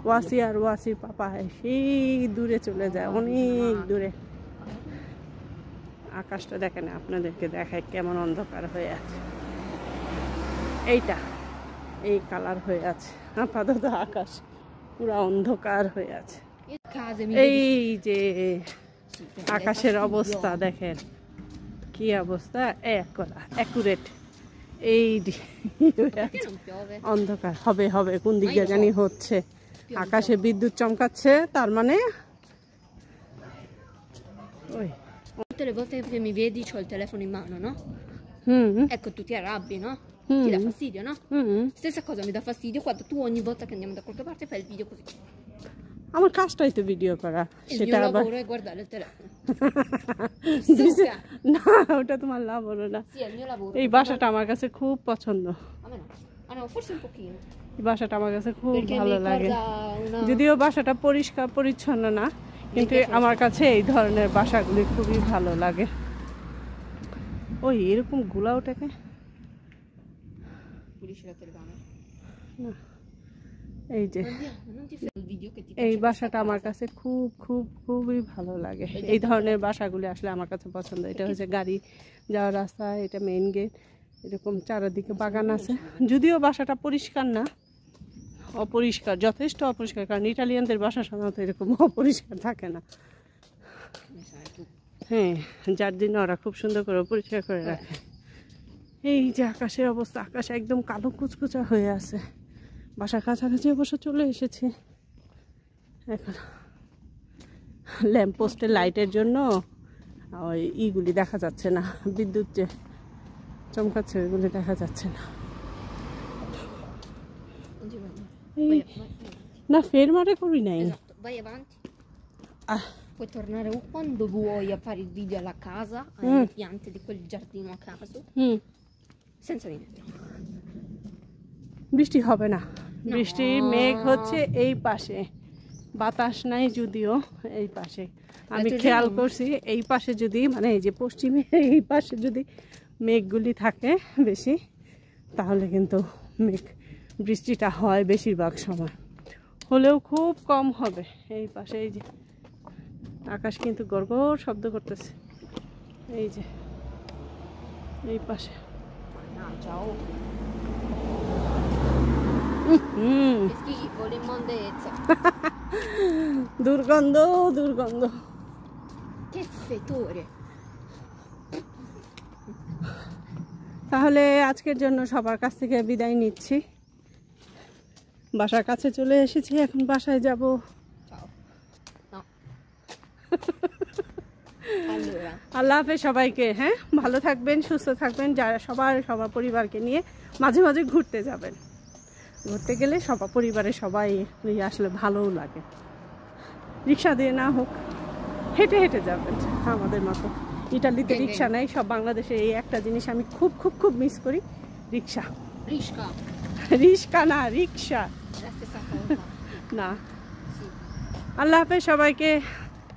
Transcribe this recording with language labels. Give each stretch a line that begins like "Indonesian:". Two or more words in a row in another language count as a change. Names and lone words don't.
Bangla: ওয়াসি আর ওয়াসির পাপা সেই দূরে চলে যায়, অনেক দূরে। আকাশটা দেখেন, আপনাদেরকে দেখায় কেমন অন্ধকার হয়ে আছে। এইটা এই কালার হয়ে আছে আপাতত, আকাশ পুরো অন্ধকার হয়ে আছে।
Italian: Case mi
Bangla: এই
Italian: vedi?
Bangla: যে
Italian: Sì, perché
Bangla: আকাশের
Italian: è
Bangla: অবস্থা
Italian: fastidioso.
Bangla: দেখেন, কি অবস্থা, অ্যাকুরেট। এই
Italian: Perché non piove?
Bangla: অন্ধকার হবে হবে কোন দিকে
Italian: Ma io
Bangla: জানি
Italian: so.
Bangla: হচ্ছে,
Italian: Piove
Bangla: আকাশে
Italian: un po'.
Bangla: বিদ্যুৎ চমকাচ্ছে, তার মানে ওই
Italian: Tutte le volte che mi vedi c'ho il telefono in mano, no? হুম Ecco, tu ti arrabbi, no? Mm. Ti dà fastidio, no? হুম Stessa cosa mi dà fastidio quando tu ogni volta che andiamo da qualche parte fai il video così.
Bangla: আমার কাজটাই তো ভিডিও করা,
Italian: Il
Bangla: সেটা
Italian: mio
Bangla: আবার
Italian: lavoro è guardare il telefono.
Bangla: দিছে-
Italian: Stucca.
Bangla: না, ওটা তোমার লাভ হলো না।
Italian: Sì, è il mio lavoro.
Bangla: এই বাসাটা আমার কাছে খুব পছন্দ,
Italian: A me no. Ah no, forse un pochino.
Bangla: এই বাসাটা আমার কাছে খুব
Italian: Perché mi
Bangla: ভালো লাগে।
Italian: ricorda una...
Bangla: যদিও বাসাটা পরিষ্কার পরিচ্ছন্ন না, কিন্তু আমার কাছে এই ধরনের বাসাগুলি খুবই ভালো লাগে। ওই এরকম গুলা ওটাকে
Italian: Pulisci la telecamera.
Bangla: না, এই যে
Italian: Andiamo, non ti fai il video che ti
Bangla: এই
Italian: faccio
Bangla: বাসাটা
Italian: questa
Bangla: আমার
Italian: casa.
Bangla: কাছে খুব খুব খুবই ভালো লাগে। এই ধরনের বাসাগুলি আসলে আমার কাছে পছন্দ। এটা হচ্ছে গাড়ি যাওয়ার রাস্তা, এটা মেইন গেট, এরকম চারিদিকে বাগান আছে। যদিও বাসাটা পরিষ্কার না, অপরিষ্কার, যথেষ্ট অপরিষ্কার, কারণ ইটালিয়ানদের বাসা সাধারণত এরকম অপরিষ্কার থাকে না। Ne sai tu. হ্যাঁ, যার জন্য ওরা খুব সুন্দর করে পরিষ্কার করে রাখে। এই যে আকাশের অবস্থা, আকাশ একদম কালো কুচকুচা হয়ে আছে। বাসার কাছাকাছি অবশ্য চলে এসেছে। এখন ল্যাম্পপোস্টের লাইটের জন্য ওই ইগুলি দেখা যাচ্ছে না, বিদ্যুৎ যে চমকাচ্ছে ওইগুলি দেখা যাচ্ছে না।
Italian: Non ti vai.
Bangla: এই
Italian: Vai avanti.
Bangla: না, ফের মারে করি নাই।
Italian: Esatto, vai avanti. আহ, Puoi tornare quando vuoi a fare il video alla casa, alle piante di quel giardino a caso, হুম senza niente.
Bangla: বৃষ্টি হবে না, বৃষ্টির মেঘ হচ্ছে এই পাশে, বাতাস নাই যদিও এই পাশে। আমি খেয়াল করছি এই পাশে যদি মানে এই যে পশ্চিমে এই পাশে যদি মেঘগুলি থাকে বেশি, তাহলে কিন্তু বৃষ্টিটা হয় বেশিরভাগ সময়, হলেও খুব কম হবে। এই পাশে এই যে আকাশ কিন্তু গড়গড় শব্দ করতেছে, এই যে এই পাশে
Italian: Mannaggia, oh. হুম Che schifo, l'immondezza.
Bangla: দুর্গন্ধ দুর্গন্ধ।
Italian: Che fetore.
Bangla: তাহলে আজকের জন্য সবার কাছ থেকে বিদায় নিচ্ছি। বাসার কাছে চলে এসেছি, এখন বাসায় যাব।
Italian: Ciao. No. Allora.
Bangla: আল্লাহ হাফেজ সবাইকে। হ্যাঁ, ভালো থাকবেন, সুস্থ থাকবেন। যারা সবার পরিবারকে নিয়ে মাঝে মাঝে ঘুরতে যাবেন। ঘুরতে গেলে সবার পরিবারের সবাই আসলে ভালোও লাগে। রিক্সা দিয়ে না হোক, হেঁটে হেঁটে যাবেন আমাদের মতো। ইটালিতে রিক্সা নেই, সব বাংলাদেশে এই একটা জিনিস আমি খুব খুব খুব মিস করি, রিক্সা।
Italian: Risca.
Bangla: রিক্সা না, রিক্সা
Italian: È la stessa cosa.
Bangla: না।
Italian: Sì.
Bangla: আল্লাহ হাফেজ সবাইকে।